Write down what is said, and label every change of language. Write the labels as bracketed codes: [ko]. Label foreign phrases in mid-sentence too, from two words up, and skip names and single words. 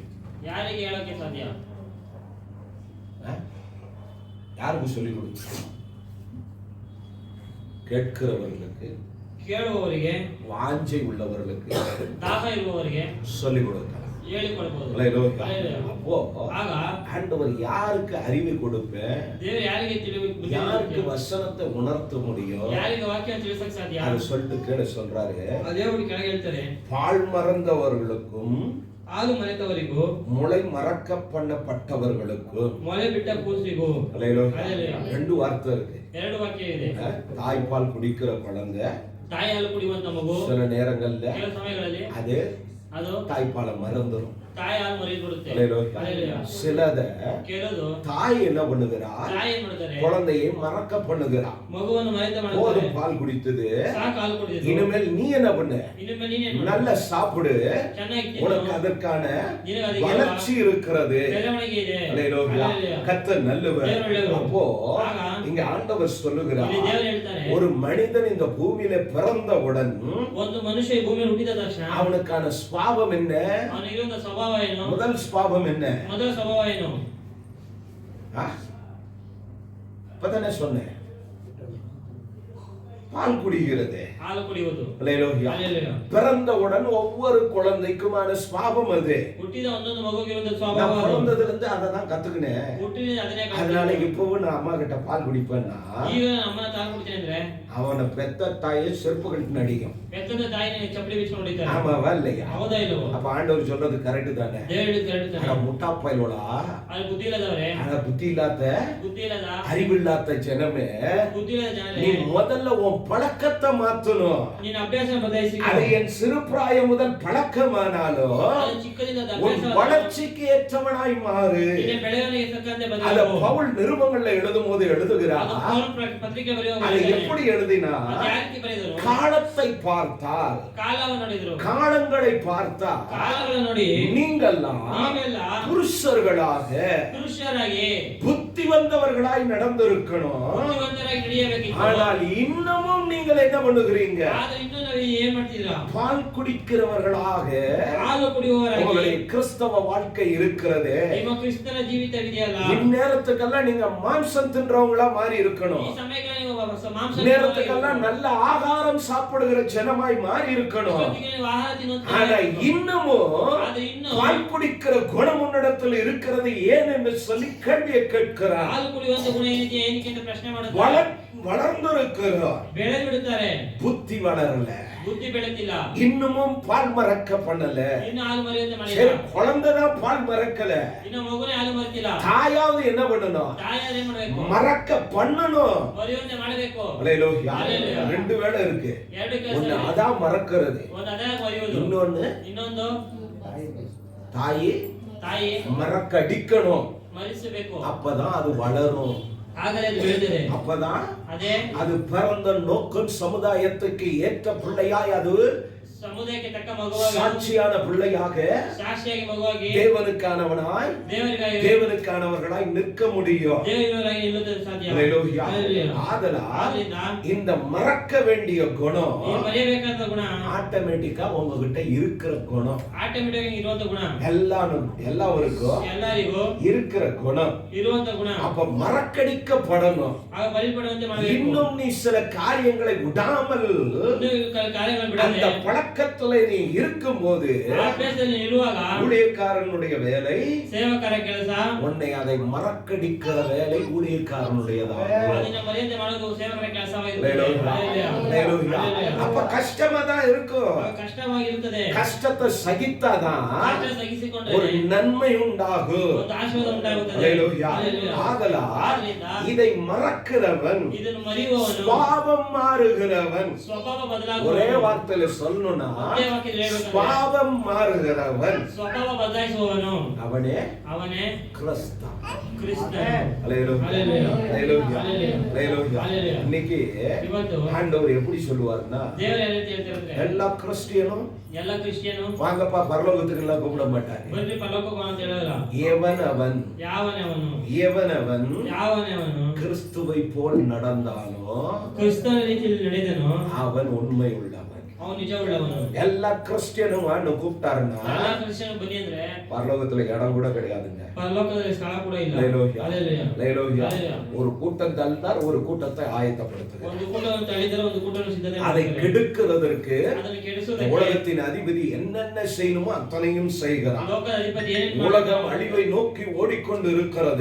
[kn] ಯಾರಿಗೆ ಹೇಳಕ್ಕೆ ಸಾಧ್ಯ? [ta] யாருக்கு சொல்லிக் கொடுக்க? கேட்கிறவர்களுக்கு, [kn] ಕೇಳುವವರಿಗೆ, [ta] வாஞ்சை உள்ளவர்களுக்கு, [kn] ದಾಹ ಇರುವವರಿಗೆ [ta] சொல்லிக் கொடுக்கலாம். [kn] ಹೇಳಿಕೊಡಬಹುದು. [ta] அப்போ [kn] ಆಗ [ta] ஆண்டவர் யாருக்கு அறிவை கொடுப்பேன்? [kn] ದೇವರು ಯಾರಿಗೆ [ta] யாருக்கு வசனத்தை உணர்த்த முடியும்? [kn] ಯಾರಿಗೆ ವಾಕ್ಯ ತಿಳಿಸಕ್ಕೆ ಸಾಧ್ಯ? [ta] அது சொல்லிட்டு கேட சொல்றாரு. [kn] ದೇವರು ಕೆಳಗೆ ಹೇಳ್ತಾರೆ, [ta] பால் மறந்தவர்களுக்கும் [kn] ಹಾಲು ಮರೆತವರಿಗೂ, [ta] முளை மறக்க பண்ணப்பட்டவர்களுக்கும், [kn] ಮೊಲೆ ಬಿಟ್ಟ ಕೂಸಿಗೂ. [ta] ரெண்டு வார்த்தை இருக்கு. [kn] ಎರಡು ವಾಕ್ಯ ಇದೆ. [ta] தாய்ப்பால் குடிக்கிற குழந்தை, [kn] ತಾಯಿ ಹಾಲು ಕುಡಿಯುವಂತ ಮಗು [ta] சில நேரங்கள்ல [kn] ಕೆಲವು ಸಮಯಗಳಲ್ಲಿ [ta] அது தாய்ப்பாலை மறந்துடும். [kn] ತಾಯಿ ಹಾಲು ಮರೆತುಬಿಡುತ್ತೆ. [ta] சிலத [kn] ಕೆಲವು [ta] தாய் என்ன பண்ணுகிறா? [kn] ತಾಯಿ ಏನ್ ಮಾಡ್ತಾರೆ? [ta] குழந்தையை மறக்க பண்ணுகிறா. [kn] ಮಗುವನ್ನು ಮರೆತ ಮಾಡ್ತಾರೆ. [ta] போதும் பால் குடித்தது, [kn] ಸಾಕು ಹಾಲು ಕುಡಿದಿದೆ, [ta] இனிமேல் நீ என்ன பண்ணு? [kn] ಇನ್ಮೇಲೆ ನೀನು ಏನು [ta] நல்ல சாப்பிடு, [kn] ಚೆನ್ನಾಗಿ [ta] உனக்கு அதற்கான [kn] ನಿನಗೆ ಅದಕ್ಕೆ [ta] வளர்ச்சி இருக்கிறது. [kn] ಬೆಳವಣಿಗೆ ಇದೆ. [ta] கர்த்தர் நல்லவர். அப்போ இங்க ஆண்டவர் சொல்லுகிறார், [kn] ಇಲ್ಲಿ ದೇವರು ಹೇಳ್ತಾರೆ, [ta] ஒரு மனிதன் இந்த பூமியில பிறந்தவுடன் [kn] ಒಂದು ಮನುಷ್ಯ ಈ ಭೂಮಿಯಲ್ಲಿ ಹುಟ್ಟಿದ ತಕ್ಷಣ [ta] அவனுக்கான ஸ்வாபம் என்ன? [kn] ಅವನಿಗೆ ಇರುವಂತ ಸ್ವಭಾವ ಏನು? [ta] முதல் ஸ்வாபம் என்ன? [kn] ಮೊದಲ ಸ್ವಭಾವ ಏನು? [ta] இப்பதானே சொன்னேன், பால் குடிக்கிறது, [kn] ಹಾಲು ಕುಡಿಯುವುದು. [ta] பிறந்தவுடன் ஒவ்வொரு குழந்தைக்குமான ஸ்வாபம் அது. [kn] ಹುಟ್ಟಿದ ಒಂದೊಂದು ಮಗುವಿಗೆ ಸ್ವಭಾವ. [ta] பிறந்ததுல இருந்து அதை தான் கத்துக்கினேன். [kn] ಹುಟ್ಟಿದ ಅದನ್ನೇ [ta] அதனால இப்பவும் நான் அம்மா கிட்ட பால் குடிப்பேன்னா, [kn] ಈಗ ಅಮ್ಮನ ಹಾಲು ಕುಡಿತೇನೆ ಅಂದ್ರೆ [ta] அவனை பெத்த தாயை செருப்பு கழட்டி அடிக்கும். [kn] பெத்த தாಯಿನ ಚಪ್ಪಲಿ ಬಿಚ್ಚಿಕೊಂಡು ಹೊಡಿತಾರೆ. [ta] ஆமாவா இல்லையா? [kn] ಹೌದಾ ಇಲ್ಲವೋ? [ta] அப்ப ஆண்டவர் சொல்றது கரெக்ட் தானே? [kn] ದೇವರು ಕರೆಕ್ಟ್ ತಾನೆ. [ta] முட்டா பயலோடா, [kn] ಅದು ಬುದ್ಧಿ ಇಲ್ಲದವರೇ, [ta] புத்தி இல்லாத, [kn] ಬುದ್ಧಿ ಇಲ್ಲದ, [ta] அறிவில்லாத ஜனமே, [kn] ಬುದ್ಧಿ ಇಲ್ಲದ ಜನರೇ, [ta] நீ முதல்ல உன் பழக்கத்தை மாத்தணும். [kn] ನಿನ್ನ ಅಭ್ಯಾಸ ಬದಲಾಯಿಸಿ. [ta] அது என் சிறு பிராயம் முதல் பழக்கமானாலும் [kn] ಅದು ಚಿಕ್ಕದಿಂದ [ta] உன் [kn] ಅಭ್ಯಾಸ [ta] வளர்ச்சிக்கு ஏற்றவனாய் மாறு. [kn] ನಿನ್ನ ಬೆಳವಣಿಗೆಗೆ ತಕ್ಕಂತೆ [ta] அத [kn] ಬದಲಾಗು. [ta] பவுல் நிருபங்கள்ல எழுதும்போது எழுதுகிறார். [kn] ಅದು ಪೌಲ ಪತ್ರಿಕೆ ಬರೆಯುವಾಗ [ta] அதை எப்படி எழுதினா? [kn] ಯಾಕೆ ಬರೆದರು? [ta] காலத்தை பார்த்தால், [kn] ಕಾಲವನ್ನು ನೋಡಿದರು, [ta] காலங்களை பார்த்தால், [kn] ಕಾಲಗಳನ್ನು ನೋಡಿ [ta] நீங்கெல்லாம் [kn] ನೀವೆಲ್ಲ [ta] புருஷர்களாக [kn] ಪುರುಷರಾಗಿ [ta] புத்தி வந்தவர்களாய் நடந்திருக்கணும். [kn] ಬುದ್ಧಿವಂತರಾಗಿ ನಡೆಯಬೇಕಿತ್ತು. [ta] ஆனால் இன்னமும் நீங்கள் என்ன பண்ணுகிறீங்க? [kn] ಆದ್ರೆ ಇನ್ನೂ ನಾವು ಏನ್ ಮಾಡ್ತಿದ್ದೀರಾ? [ta] பால் குடிக்கிறவர்களாக [kn] ಹಾಲು ಕುಡಿಯುವವರಾಗಿ [ta] உங்களுடைய கிறிஸ்தவ வாழ்க்கை இருக்கிறது. [kn] ನಿಮ್ಮ ಕ್ರಿಸ್ತನ ಜೀವಿತವಿದೆಯಲ್ಲ, [ta] இந்நேரத்துக்கெல்லாம் நீங்க மாம்சம் தின்றவங்களா மாறி இருக்கணும். [kn] ಈ ಸಮಯಕ್ಕೆ ನೀವು ಮಾಂಸ [ta] நேரத்துக்கெல்லாம் நல்ல ஆகாரம் சாப்பிடுகிற ஜனமாய் மாறி இருக்கணும். [kn] ನೀವು ಆಹಾರ ತಿನ್ನುವಂತ, [ta] ஆனா இன்னமும் [kn] ಆದ್ರೆ ಇನ್ನೂ [ta] பால் குடிக்கிற குணம் உன்னிடத்தில் இருக்கிறது ஏன் என்று சொல்லி கேள்வியை கேட்கிறார். [kn] ಹಾಲು ಕುಡಿಯುವಂತ ಗುಣ ಏನಿದೆ ಏನಕ್ಕೆ ಅಂತ ಪ್ರಶ್ನೆ ಮಾಡುತ್ತಾರೆ. [ta] வளர்ந்திருக்கிறார், [kn] ಬೆಳೆ ಬಿಡುತ್ತಾರೆ, [ta] புத்தி வளரல, [kn] ಬುದ್ಧಿ ಬೆಳೆತಿಲ್ಲ, [ta] இன்னமும் பால் மறக்க பண்ணல. [kn] ಇನ್ನು ಹಾಲು ಮರೆಯುವಂತೆ ಮಾಡಿಲ್ಲ. [ta] சரி, குழந்தைதான் பால் மறக்கல, [kn] ಇನ್ನು ಮಗುನೇ ಹಾಲು ಮರೆತಿಲ್ಲ. [ta] தாயாவது என்ன பண்ணணும்? [kn] ತಾಯಾರು ಏನ್ ಮಾಡ್ಬೇಕು? [ta] மறக்க பண்ணணும். [kn] ಮರೆಯುವಂತೆ ಮಾಡಬೇಕು. [ta] அல்லேலூயா. ரெண்டு வேளை இருக்கு. [kn] ಎರಡು ಕೆಲಸ [ta] ஒன்னு [kn] ಇದೆ. [ta] அதான் மறக்கிறது, [kn] ಒಂದು ಅದೇ ಮರೆಯುವುದು, ಇನ್ನೊಂದು தாಯಿ ತಾಯಿ [ta] மறக்க அடிக்கணும். [kn] ಮರೆಸಬೇಕು. [ta] அப்பதான் அது வளரும். [kn] ಆಗಲೇ ಅದು ಬೆಳೆದಿದೆ. [ta] அப்பதான் [kn] ಅದೇ [ta] அது பிறந்த நோக்கம் சமுதாயத்துக்கு ஏற்ற பிள்ளையாய் அது [kn] ಸಮುದಾಯಕ್ಕೆ ತಕ್ಕ ಮಗುವಾಗಿ, [ta] சாட்சியான பிள்ளையாக, [kn] ಸಾಕ್ಷಿಯಾಗಿ ಮಗುವಾಗಿ, [ta] தேவனுக்கானவனாய், [kn] ದೇವರಿಗಾಗಿ, [ta] தேவனுக்கானவர்களாய் நிற்க முடியும். [kn] ದೇವರಿಗಾಗಿ ನಿಲ್ಲುವುದು ಸಾಧ್ಯ. [ta] அல்லேலூயா. [kn] ಆದರಿಂದ [ta] இந்த மறக்க வேண்டிய குணம் [kn] ನೀವು ಮರೆಯಬೇಕಾದ ಗುಣ [ta] ஆட்டோமேட்டிக்கா உங்ககிட்ட இருக்கிற குணம். [kn] ಆಟೋಮೆಟಿಕ್ ಇರುವಂತ ಗುಣ, [ta] எல்லாருக்கும் [kn] ಎಲ್ಲರಿಗೂ [ta] இருக்கிற குணம். [kn] ಇರುವಂತ ಗುಣ. [ta] அப்ப மறக்கடிக்கப்படணும். [kn] ಆಗ ಬಲಿಪಡುವಂತೆ ಮಾಡಬೇಕು. [ta] இன்னும் நீ சில காரியங்களை விடாமல் [kn] ಕಾರ್ಯಗಳನ್ನು [ta] அந்த [kn] ಬಿಡದೆ [ta] பழக்கத்துல நீ இருக்கும்போது [kn] ಅಭ್ಯಾಸದಲ್ಲಿ ಇರುವಾಗ [ta] ஊழியக்காரனுடைய வேலை, [kn] ಸೇವಕರ ಕೆಲಸ, [ta] உன்னை அதை மறக்கடிக்கிற வேலை ஊழியக்காரனுடையதாகும். [kn] ಅದನ್ನ ಮರೆಯದೆ ಮಾಡೋದು ಸೇವಕರ [ta] அல்லேலூயா. அப்ப கஷ்டமா தான் இருக்கும். [kn] ಕಷ್ಟವಾಗಿರುತ್ತದೆ. [ta] கஷ்டத்தை சகித்தாதான் [kn] ಕಷ್ಟ ಸಹಿಸಿಕೊಂಡ್ರೆ [ta] ஒரு நன்மை உண்டாகும். [kn] ಒಂದು ಆಶೀರ್ವಾದ ಉಂಟಾಗುತ್ತದೆ. [ta] அல்லேலூயா. ஆதலால் இதை மறக்கிறவன் [kn] ಇದನ್ನು ಮರೆಯುವವನು [ta] சுபாவம் மாறுகிறவன். [kn] ಸ್ವಭಾವ [ta] ஒரே [kn] ಬದಲಾಗುವುದು. [ta] வார்த்தையில சொல்லணும்னா சொல்லணும்னா பாவம் மாறுகிறவன் [kn] ಸ್ವಭಾವ ಬದಲಾಯಿಸುವವನು [ta] அவனே [kn] ಅವನೇ [ta] கிறிஸ்து. [kn] ಕ್ರಿಸ್ತ. [ta] அல்லேலூயா. அல்லேலூயா. அல்லேலூயா. அல்லேலூயா. அல்லேலூயா. இன்னைக்கு [kn] ಇವತ್ತು [ta] ஆண்டவர் எப்படி சொல்லுவார்னா, [kn] ದೇವರು ಯಾವ ರೀತಿ ಹೇಳ್ತಿರಂದ್ರೆ [ta] எல்லா கிறிஸ்டியனும் [kn] ಎಲ್ಲ ಕ್ರಿಶ್ಚಿಯನು [ta] வாங்கப்பா பரலோகத்துக்கு எல்லாம் கூப்பிட மாட்டாங்க. [kn] ಬನ್ನಿ ಪರಲೋಕಕ್ಕೆ ಅಂತ ಹೇಳಲ್ಲ. [ta] எவனவன் [kn] ಯಾವನವನು [ta] எவனவன் [kn] ಯಾವನವನು [ta] கிறிஸ்துவை போல் நடந்தானோ [kn] ಕ್ರಿಸ್ತನ ರೀತಿಯಲ್ಲಿ ನಡೆದನು [ta] அவன் உண்மை உள்ளவன். [kn] ಅವನು ನಿಜ ಉಳ್ಳವನು. [ta] எல்லா கிறிஸ்டியனும் வான்னு கூப்பிட்டாருன்னா [kn] ಎಲ್ಲ ಕ್ರಿಶ್ಚಿಯನ್ ಬನ್ನಿ ಅಂದ್ರೆ [ta] பரலோகத்துல இடம் கூட கிடையாதுங்க. [kn] ಪರಲೋಕದಲ್ಲಿ ಸ್ಥಳ ಕೂಡ ಇಲ್ಲ. [ta] அல்லேலூயா. அல்லேலூயா. அல்லேலூயா. அல்லேலூயா. ஒரு கூட்டம் தந்தார், ஒரு கூட்டத்தை ஆயத்தப்படுத்துகிறார். [kn] ಒಂದು ಕೂಟವನ್ನು ತಳ್ಳಿದರೆ ಒಂದು ಕೂಟವನ್ನು ಸಿದ್ಧತೆ [ta] அதை [kn] ಮಾಡ್ತಾರೆ. [ta] கெடுக்கிறதற்கு [kn] ಅದನ್ನು ಕೆಡಿಸುವುದಕ್ಕೆ [ta] உலகத்தின் அதிபதி என்னென்ன செய்யணுமோ அத்தனையும் செய்கிறார். [kn] ಲೋಕದ ಅಧಿಪತಿ ಏನೇನು [ta] உலகம் [kn] ಮಾಡ್ತಾನೆ? [ta] அழிவை நோக்கி ஓடிக்கொண்டு இருக்கிறது.